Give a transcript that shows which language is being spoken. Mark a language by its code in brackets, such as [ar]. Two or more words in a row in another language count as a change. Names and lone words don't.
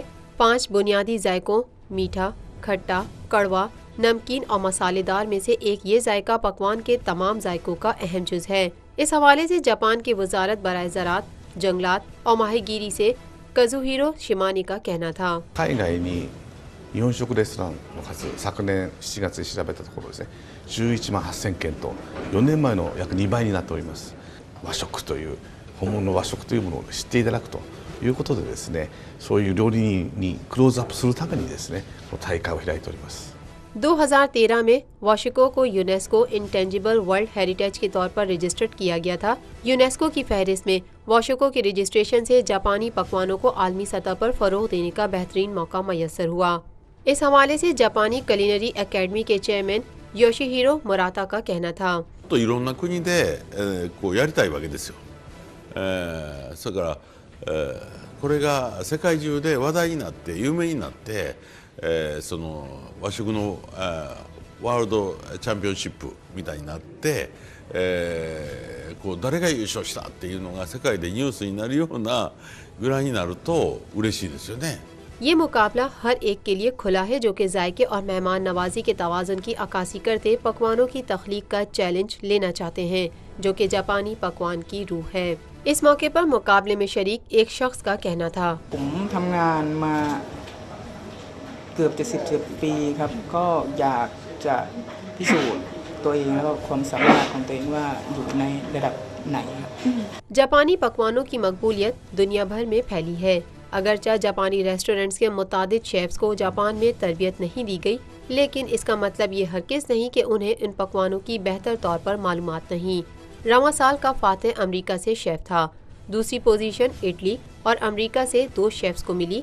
[ur] 5 بنیادی ذائقوں میٹھا، کھٹا، کڑوا، نمکین اور مصالحے دار میں سے ایک یہ ذائقہ پکوان کے تمام ذائقوں کا اہم جز ہے. اس حوالے سے جاپان کی وزارت برائے زراعت، جنگلات اور ماہی گیری سے کازوہیرو شیمانی کا کہنا تھا. [ja] 海外に日本食レストランの数、昨年7月に調べたところですね、11万8000件と4年前の約2倍になっております。和食という本物の和食というものを知っていただくということでですね、そういう料理人にクローズアップするためにですね、この大会を開いております。 [ur] 2013 میں واشیکو کو یونیسکو [en] intangible world heritage [ur] کے طور پر رجسٹرڈ کیا گیا تھا. یونیسکو کی فہرست میں واشیکو کے رجسٹریشن سے جاپانی پکوانوں کو عالمی سطح پر فروغ دینے کا بہترین موقع میسر ہوا. اس حوالے سے جاپانی کلنری اکیڈمی کے چیئرمین یوشیہیرو موراتا کا کہنا تھا. [ja] いろんな国で、こうやりたいわけですよ。それから、これが世界中で話題になって有名になって、その和食の、ワールドチャンピオンシップみたいになって、こう誰が優勝したっていうのが世界でニュースになるようなぐらいになると嬉しいですよね。 [ur] یہ مقابلہ ہر ایک کے لیے کھلا ہے جو کہ ذائقے اور مہمان نوازی کے توازن کی عکاسی کرتے پکوانوں کی تخلیق کا چیلنج لینا چاہتے ہیں، جو کہ جاپانی پکوان کی روح ہے. اس موقع پر مقابلے میں شریک ایک شخص کا کہنا تھا. [th] ผมทำงานมาเกือบ70 ปีครับก็อยากจะพิสูจน์ตัวเองแล้วก็ความสามารถของตัวเองว่าอยู่ในระดับไหนครับ [ur] جاپانی پکوانوں کی مقبولیت دنیا بھر میں پھیلی ہے. اگرچہ جاپانی ریسٹورنٹس کے متعدد شیفس کو جاپان میں تربیت نہیں دی گئی، لیکن اس کا مطلب یہ ہرگز نہیں کہ انہیں ان پکوانوں کی بہتر طور پر معلومات نہیں. رواں سال کا فاتح امریکہ سے شیف تھا۔ دوسری پوزیشن اٹلی اور امریکہ سے 2 شیفس کو ملی.